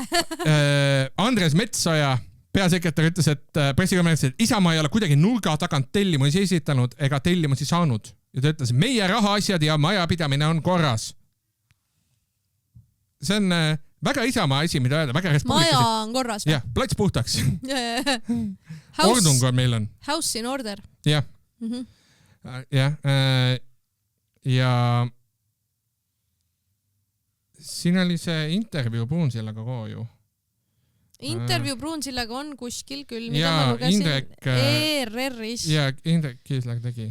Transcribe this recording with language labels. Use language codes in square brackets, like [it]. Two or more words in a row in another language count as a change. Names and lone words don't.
[et] Andres Metsoja, peasekretär, ütles, et pressikonverentsil, et Isamaa ei ole kuidagi nurga tagant tellimusi esitanud ega tellimusi saanud. Ja ta ütles, meie rahaasjad ja majapidamine on korras. See on väga Isamaa asi, mida öelda, väga respublikasi. Maja on korras. Jah, plats puhtaks. Ordung on meil on. [en] House in order. [et] Jah. Jah. Ja siin oli see intervjuu Pruunsillaga ju. Intervjuu Pruunsillaga on kuskil küll, mida ma lugesin ERR-is. Ja Indrek Kiisler tegi.